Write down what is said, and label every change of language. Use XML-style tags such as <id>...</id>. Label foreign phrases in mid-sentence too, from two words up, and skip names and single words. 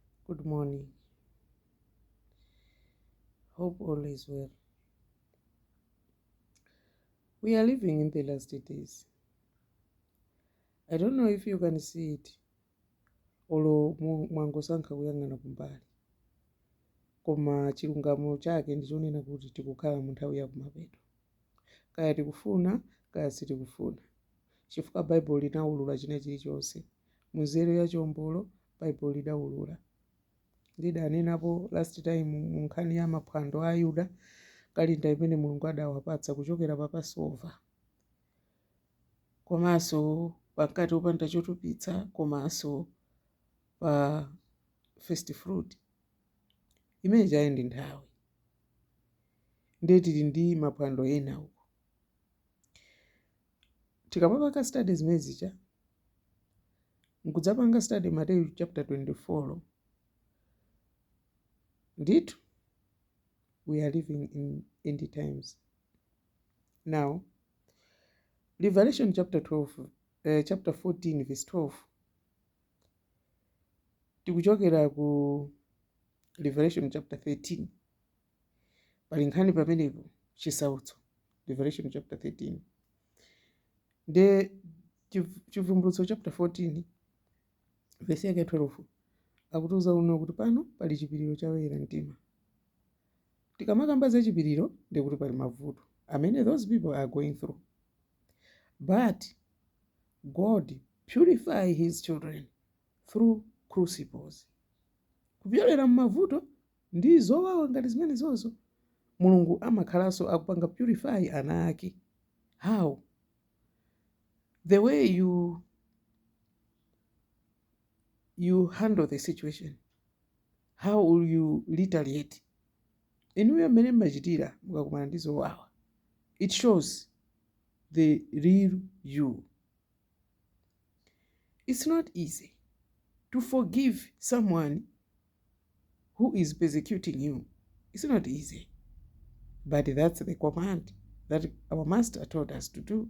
<en>Good morning. Hope all is well. We are living in the last days. I don't know if you can see it.</en> <ny>Olo mwangosankha kuyang'ana kumbali. Koma chilungamo chake ndichonena kuti tikukhala mu nthawi ya kumapeto. Kaya tikufuna, kaya sitikufuna. Chifukwa Bible linaulula china chilichonse. Muzero ya chombolo, Bible lidaulula. Ndidanenapo</ny> <en>last time</en> <ny>mu nkhani ya maphwando a Ayuda, kalinda imene Mulungu adawapatsa kuchokera pa Passover. Komanso pakati opanda chotupitsa, komanso pa first fruit. Imene chayi ndi nthawi. Ndiye tili ndi maphwando ena uko. Tikamapanga study zimene zicha, nkudzapanga study Matthew chapter 24.</ny> <en>Ndithu, we are living in end times. Now, Revelation chapter 14 verse 12.</en> <ny>Tikuchokera ku Revelation chapter 13. Pali nkhani pamenepo chisautso. Revelation chapter 13. Nde chivumbulutso chapter 14 verse yake 12. Akutiuza uno kuti pano pali chipiriro cha oyera mtima. Tikamakamba za chipiriro ndikuti pali mavuto amene</ny> <en>those people are going through. But God purify his children through crucibles.</en> <ny>Kupyolera mmavuto ndi zowawa ngati zimene zonso Mulungu amakhalanso akupanga purify ana ake.</ny> <en>How? The way you handle the situation. How will you retaliate?</en> <ny>Inuyo amene mmachitira mukakumana ndi zowawa.</ny> <en>It shows the real you. It's not easy to forgive someone who is persecuting you. It's not easy. But that's the command that our master told us to do.</en>